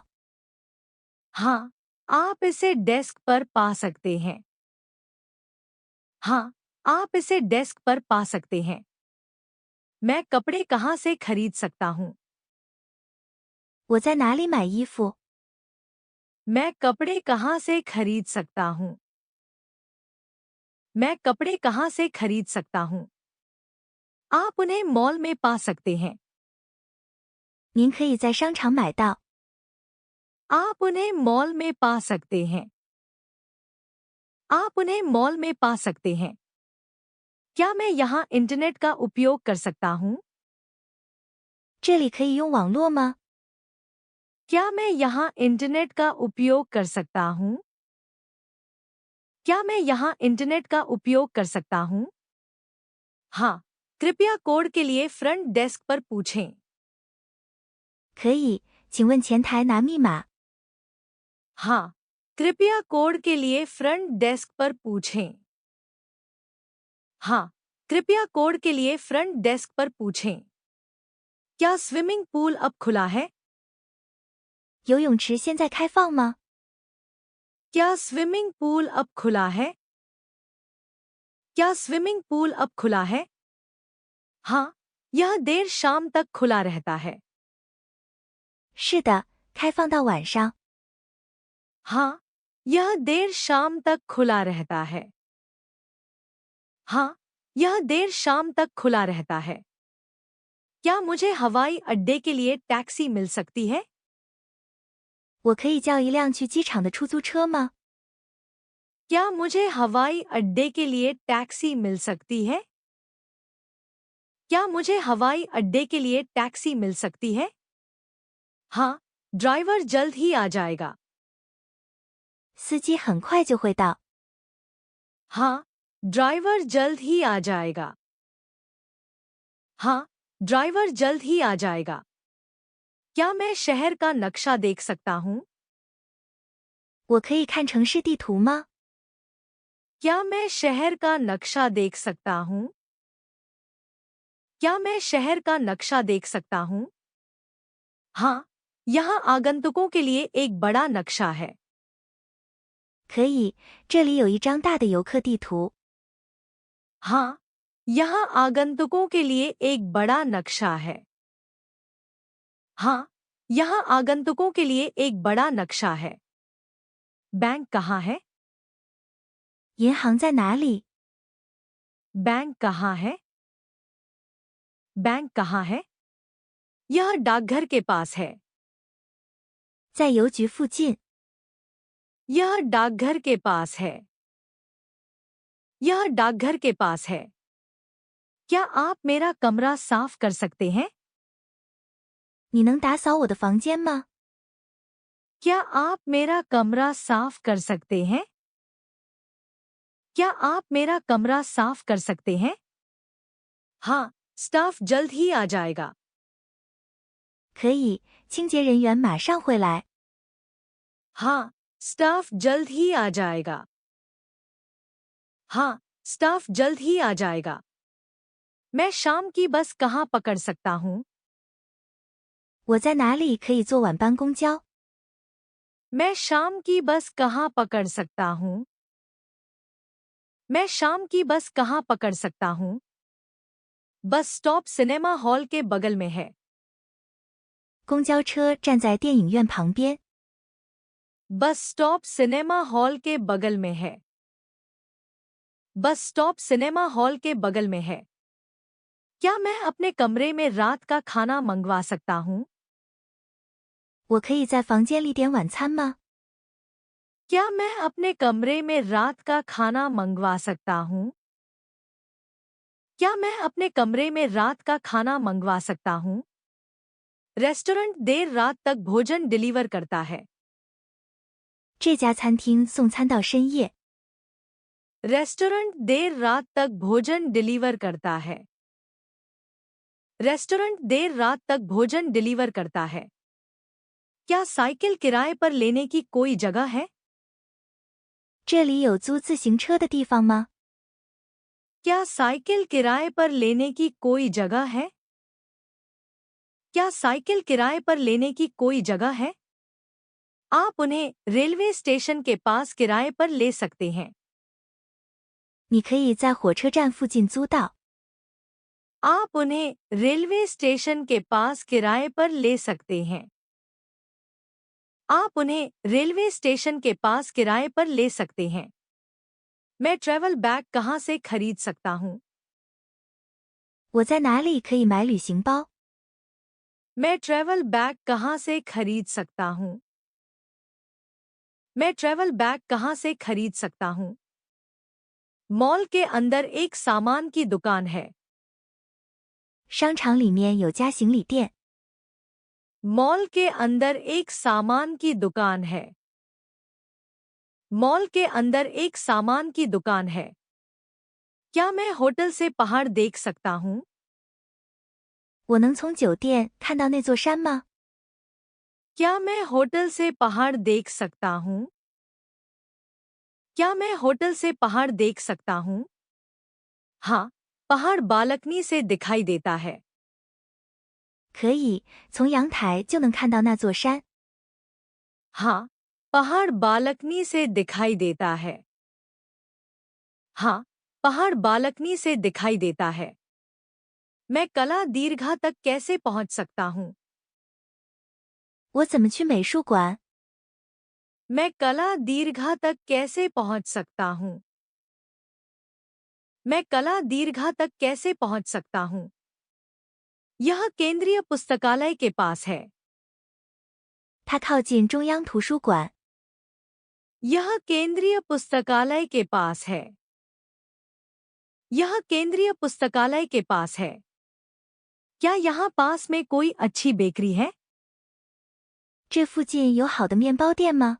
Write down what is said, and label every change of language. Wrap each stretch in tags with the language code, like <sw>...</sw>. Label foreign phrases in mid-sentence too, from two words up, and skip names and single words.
<hi>हाँ, आप इसे डेस्क पर पा सकते हैं। हाँ, आप इसे डेस्क पर पा सकते हैं। मैं कपड़े कहाँ से खरीद सकता हूँ?</hi> <zh>我在哪里买衣服？</zh> <hi>मैं कपड़े कहाँ से खरीद सकता हूँ? मैं कपड़े कहाँ से खरीद सकता हूँ? आप उन्हें मॉल में पा सकते हैं।</hi> <zh>您可以在商场买到。</zh> <hi>आप उन्हें मॉल में पा सकते हैं। आप उन्हें मॉल में पा सकते हैं। क्या मैं यहाँ इंटरनेट का उपयोग कर सकता हूँ?</hi> <zh>这里可以用网络吗？</zh> <hi>क्या मैं यहाँ इंटरनेट का उपयोग कर सकता हूँ? क्या मैं यहाँ इंटरनेट का उपयोग कर सकता हूँ? हाँ, कृपया कोड के लिए</hi> <en>front desk</en> <hi>पर पूछें।</hi> <zh>可以，请问前台拿密码。</zh> <hi>हाँ, कृपया कोड के लिए</hi> <en>front desk</en> <hi>पर पूछें। हाँ, कृपया कोड के लिए</hi> <en>front desk</en> <hi>पर पूछें। क्या</hi> <en>swimming pool</en> <hi>अब खुला है?</hi> <zh>游泳池现在开放吗？</zh> <hi>क्या</hi> <en>swimming pool</en> <hi>अब खुला है? क्या</hi> <en>swimming pool</en> <hi>अब खुला है? हाँ, यह देर शाम तक खुला रहता है।</hi> <zh>是的，开放到晚上。</zh> <hi>हाँ, यह देर शाम तक खुला रहता है। हाँ, यह देर शाम तक खुला रहता है। क्या मुझे हवाई अड्डे के लिए टैक्सी मिल सकती है?</hi> <zh>我可以叫一辆去机场的出租车吗？</zh> <hi>क्या मुझे हवाई अड्डे के लिए टैक्सी मिल सकती है? क्या मुझे हवाई अड्डे के लिए टैक्सी मिल सकती है? हाँ, ड्राइवर जल्द ही आ जाएगा।</hi> <zh>司机很快就会到。</zh> <hi>हाँ, ड्राइवर जल्द ही आ जाएगा। हाँ, ड्राइवर जल्द ही आ जाएगा। क्या मैं शहर का नक्शा देख सकता हूँ?</hi> <zh>我可以看城市地图吗？</zh> <hi>क्या मैं शहर का नक्शा देख सकता हूँ? क्या मैं शहर का नक्शा देख सकता हूँ? हाँ, यहाँ आगंतुकों के लिए एक बड़ा नक्शा है।</hi> <zh>可以，这里有一张大的游客地图。</zh> <hi>हाँ, यहाँ आगंतुकों के लिए एक बड़ा नक्शा है। हाँ, यहाँ आगंतुकों के लिए एक बड़ा नक्शा है। बैंक कहाँ है?</hi> <zh>银行在哪里？</zh> <hi>बैंक कहाँ है? बैंक कहाँ है? यह डाकघर के पास है।</hi> <zh>在邮局附近。</zh> <hi>यह डाकघर के पास है। यह डाकघर के पास है। क्या आप मेरा कमरा साफ कर सकते हैं?</hi> <zh>你能打扫我的房间吗？</zh> <hi>क्या आप मेरा कमरा साफ कर सकते हैं? क्या आप मेरा कमरा साफ कर सकते हैं? हाँ, स्टाफ जल्द ही आ जाएगा।</hi> <zh>可以，清洁人员马上会来。</zh> <hi>हाँ, स्टाफ जल्द ही आ जाएगा। हाँ, स्टाफ जल्द ही आ जाएगा। मैं शाम की बस कहाँ पकड़ सकता हूँ?</hi> <zh>我在哪里可以坐晚班公交？</zh> <hi>मैं शाम की बस कहाँ पकड़ सकता हूँ? मैं शाम की बस कहाँ पकड़ सकता हूँ?</hi> <en>bus stop cinema hall</en> <hi>के बगल में है।</hi> <zh>公交车站在电影院旁边。</zh> <en>bus stop cinema hall</en> <hi>के बगल में है।</hi> <en>bus stop cinema hall</en> <hi>के बगल में है। क्या मैं अपने कमरे में रात का खाना मंगवा सकता हूँ?</hi> <zh>我可以在房间里点晚餐吗？</zh> <hi>क्या मैं अपने कमरे में रात का खाना मंगवा सकता हूँ? क्या मैं अपने कमरे में रात का खाना मंगवा सकता हूँ? रेस्टोरेंट देर रात तक भोजन डिलीवर करता है।</hi> <zh>这家餐厅送餐到深夜。</zh> <hi>रेस्टोरेंट देर रात तक भोजन डिलीवर करता है। रेस्टोरेंट देर रात तक भोजन डिलीवर करता है। क्या साइकिल किराए पर लेने की कोई जगह है?</hi> <zh>这里有租自行车的地方吗？</zh> <hi>क्या साइकिल किराए पर लेने की कोई जगह है? क्या साइकिल किराए पर लेने की कोई जगह है? आप उन्हें</hi> <en>railway station</en> <hi>के पास किराए पर ले सकते हैं।</hi> <zh>你可以在火车站附近租到。</zh> <hi>आप उन्हें</hi> <en>railway station</en> <hi>के पास किराए पर ले सकते हैं। आप उन्हें</hi> <en>railway station</en> <hi>के पास किराए पर ले सकते हैं। मैं</hi> <en>travel bag</en> <hi>कहाँ से खरीद सकता हूँ?</hi> <zh>我在哪里可以买旅行包？</zh> <hi>मैं</hi> <en>travel bag</en> <hi>कहाँ से खरीद सकता हूँ? मैं</hi> <en>travel bag</en> <hi>कहाँ से खरीद सकता हूँ? मॉल के अंदर एक सामान की दुकान है।</hi> <zh>商场里面有家行李店。</zh> <hi>मॉल के अंदर एक सामान की दुकान है। मॉल के अंदर एक सामान की दुकान है। क्या मैं होटल से पहाड़ देख सकता हूँ?</hi> <zh>我能从酒店看到那座山吗？</zh> <hi>क्या मैं होटल से पहाड़ देख सकता हूँ? क्या मैं होटल से पहाड़ देख सकता हूँ? हाँ, पहाड़ बालकनी से दिखाई देता है।</hi> <zh>可以，从阳台就能看到那座山。</zh> <hi>हाँ, पहाड़ बालकनी से दिखाई देता है। हाँ, पहाड़ बालकनी से दिखाई देता है। मैं कला दीर्घा तक कैसे पहुंच सकता हूँ?</hi> <zh>我怎么去美术馆？</zh> <hi>मैं कला दीर्घा तक कैसे पहुंच सकता हूँ? मैं कला दीर्घा तक कैसे पहुंच सकता हूँ? यह केंद्रीय पुस्तकालय के पास है।</hi> <zh>它靠近中央图书馆。</zh> <hi>यह केंद्रीय पुस्तकालय के पास है। यह केंद्रीय पुस्तकालय के पास है। क्या यहाँ पास में कोई अच्छी बेकरी है?</hi> <zh>这附近有好的面包店吗？</zh>